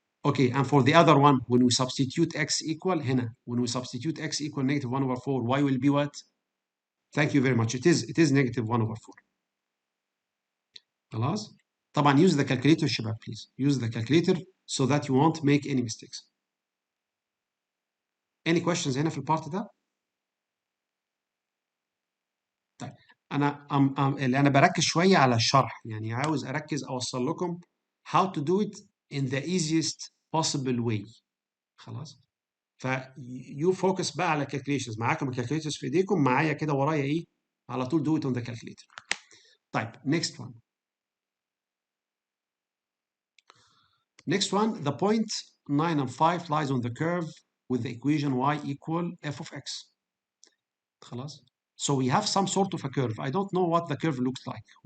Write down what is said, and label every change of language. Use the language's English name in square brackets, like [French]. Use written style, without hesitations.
[English] Okay, and for the other one when we substitute x equal هنا when we substitute x equal -1/4 y will be what? Thank you very much. It is -1/4. [Arabic] خلاص طبعا [English] use the calculator شباب please. Use the calculator so that you won't make any mistakes. Any questions [Arabic] هنا في البارت ده؟ طيب انا بركز شويه على الشرح يعني عاوز اركز اوصل لكم [English] how to do it in the easiest possible way. [Arabic] خلاص ف you focus بقى على calculations. معاكم الكالكوليترز في ايديكم معايا كده ورايا ايه على طول [English] do it on the calculator. [Arabic] طيب next one. [English] Next one, the point 9 and 5 lies on the curve with the equation y equal f of x. خلاص So we have some sort of a curve. I don't know what the curve looks like.